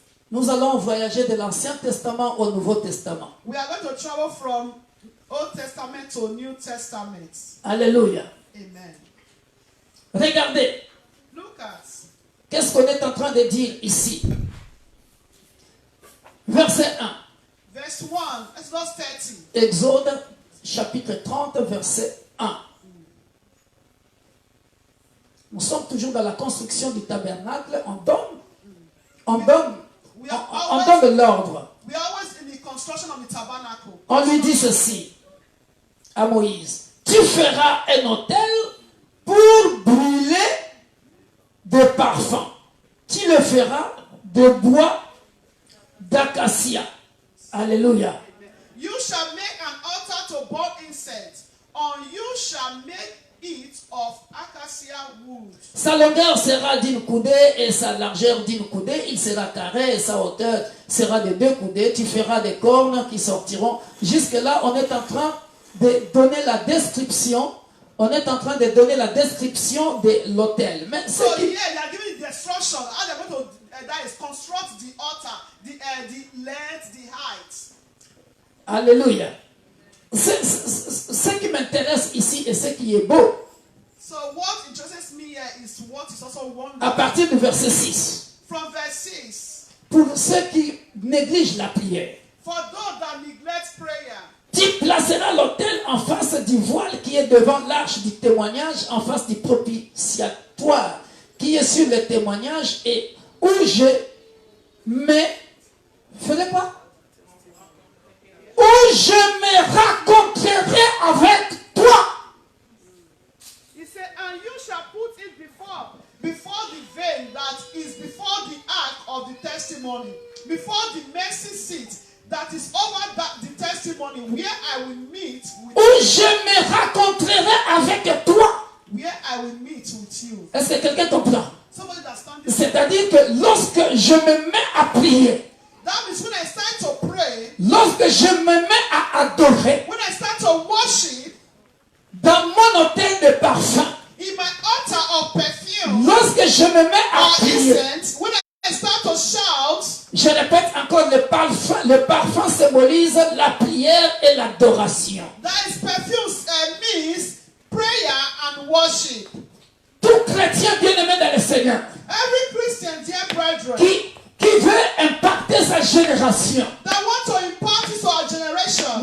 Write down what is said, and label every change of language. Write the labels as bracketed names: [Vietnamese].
[French] Nous allons voyager de l'Ancien Testament au Nouveau Testament. [English] We are going to travel from Old Testament to New Testament. [French] Alléluia. [English] Amen. [French] Regardez, [English] Look at [French] qu'est-ce qu'on est en train de dire ici. Verset 1. [English] verse 1, Exodus 30. [French] Exode chapitre 30, verset 1. Nous sommes toujours dans la construction du tabernacle. On donne de l'ordre. [English] We are always in the construction of the tabernacle. [French] On lui dit ceci à Moïse. Tu feras un autel pour brûler des parfums. Tu le feras de bois d'acacia. Alléluia. [English] You shall make an altar to burn incense, and you shall make it of acacia wood. [French] Sa longueur sera d'une coudée et sa largeur d'une coudée. Il sera carré et sa hauteur sera de 2 coudées. Tu feras des cornes qui sortiront. Jusque-là, on est en train de donner la description. On est en train de donner la description de l'autel. Mais ce [English] So [French] qui... [English] here they are giving the instruction how they're going to that is construct the altar, the length, the height. [French] Alléluia. Ce qui m'intéresse ici et ce qui est beau, [English] So what interests me here is what is also [French] à [English] wonderful. [French] partir du verset 6, [English] From verse 6, [French] pour ceux qui négligent la prière, [English] for those that neglect prayer, [French] tu placeras l'autel en face du voile qui est devant l'arche du témoignage, en face du propitiatoire qui est sur le témoignage et où je mets, ferai pas, où je me raconterai avec toi. [English] he said, and you shall put it before the veil that is before the ark of the testimony, before the mercy seat that is over the testimony, where I will meet with [French] Où je me raconterai avec toi. [English] where I will meet with you. [French] Est-ce que quelqu'un comprend? [English] Somebody that's standing. [French] C'est-à-dire que lorsque je me mets à prier, [English] That means when I start to pray, [French] lorsque je me mets à adorer, [English] when I start to worship, [French] dans mon hôtel de parfum, [English] in my altar of perfume [French] lorsque je me mets à [English] or [French] prier, [English] incense, when I start to shout, [French] je répète encore, le parfum symbolise la prière et l'adoration. [English] that is perfume means prayer and worship. [French] Tout chrétien bien-aimé dans le Seigneur, [English] Every Christian, dear brethren, [French] qui veut impacter sa génération, [English] that want to impart it to our generation,